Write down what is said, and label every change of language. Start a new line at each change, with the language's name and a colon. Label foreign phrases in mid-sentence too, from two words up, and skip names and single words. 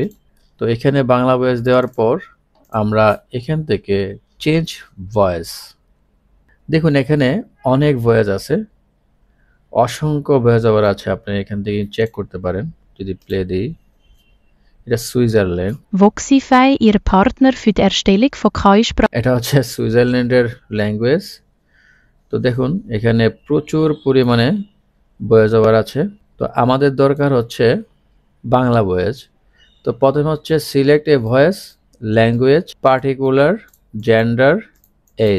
Bangla: তো এখানে বাংলা ভয়েস দেওয়ার পর আমরা এখান থেকে
English: change voice,
Bangla: দেখুন এখানে অনেক ভয়েস আছে, অসংখ্য
English: voice over
Bangla: আছে। আপনি এখান থেকে চেক করতে পারেন। যদি প্লে দিই, এটা সুইজারল্যান্ড।
German: Voxify, Ihr Partner für die Erstellung von KI-Sprachen.
Bangla: এটা হচ্ছে সুইজারল্যান্ডের ল্যাঙ্গুয়েজ। তো দেখুন এখানে প্রচুর পরিমাণে
English: voice over
Bangla: আছে। তো আমাদের দরকার হচ্ছে বাংলা ভয়েস। তো প্রথমে হচ্ছে
English: Select a voice, language, particular, gender, age.